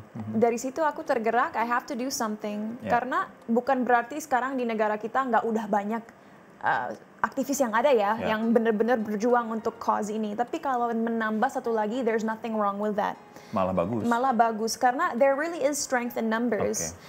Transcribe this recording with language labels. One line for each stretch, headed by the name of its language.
Indonesian: Dari situ aku tergerak,
English: I have to do something.
Indonesian: Karena bukan berarti sekarang di negara kita nggak udah banyak aktivis yang ada ya, yang benar-benar berjuang untuk cause ini. Tapi kalau menambah satu lagi,
English: there's nothing wrong with that.
Indonesian: Malah bagus. Malah bagus, karena
English: there really is strength in numbers.